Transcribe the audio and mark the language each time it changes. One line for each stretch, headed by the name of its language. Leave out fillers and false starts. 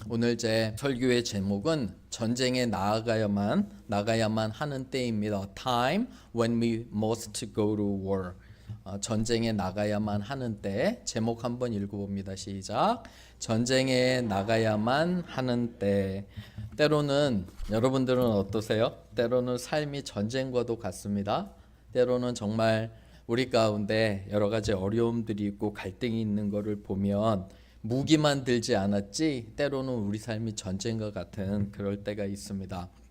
Korean: 오늘 제 설교의 제목은 전쟁에 나가야만 하는 때입니다.
English: Time when we must go to war.
Korean: 전쟁에 나가야만 하는 때. 제목 한번 읽어봅니다. 시작. 전쟁에 나가야만 하는 때. 때로는 여러분들은 어떠세요? 때로는 삶이 전쟁과도 같습니다. 때로는 정말 우리 가운데 여러 가지 어려움들이 있고 갈등이 있는 것을 보면 무기만 들지 않았지 때로는 우리 삶이 전쟁과 같은 그럴 때가 있습니다.